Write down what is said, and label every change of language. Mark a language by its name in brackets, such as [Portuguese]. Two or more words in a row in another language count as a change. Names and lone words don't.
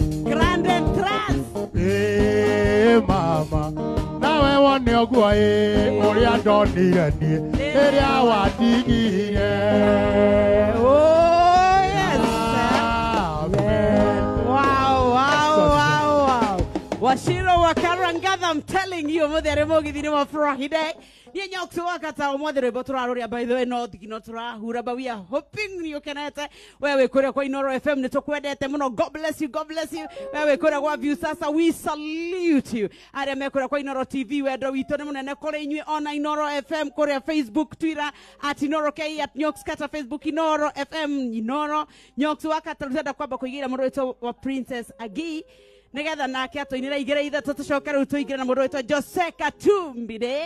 [English] Grand Entrance. [Kikuyu] Ĩĩ mama. Nawe wone ũguo ĩĩ ũrĩa ndonire niĩ rĩrĩa wandigire. [English] Oh, yes. Amen. [Swahili] Wow, wow, Asante sana. wow, wow. Washiro wa Karangatha, [English] I'm telling you, [Kikuyu] ũmũthĩ arĩ mũgithi nĩ wa Friday. Niĩ Nyox wa Kata, ũmũthĩ rwĩmbo tũrarũrĩa, [English] by the way, [Kikuyu] no thigino tũrahura, [English] but we are hoping [Kikuyu] nĩ ũkenete. We wĩ kũrĩa kwa Inoro F M, nĩ tũkwendete mũno. [English] God bless you, God bless you. [Kikuyu] We wĩ kũrĩa gwa View Sasa, [English] we salute you. [Kikuyu] Arĩa me kũrĩa kwa Inoro T V, wendo witũ nĩ mũnene kũrĩ inyuĩ, ona Inoro F M kũrĩa Facebook, Twitter, at Inoro K, at Nyox Kata, Facebook, Inoro F M, Inoro, Nyox wa Kata, tũrenda kwamba kũigĩra mũndũ witũ wa Princess Agi. Nĩgetha nake atũinĩre igĩrĩ ithatũ, tũcoke rĩu tũingĩre na mũndũ witũ Jose Katumbi.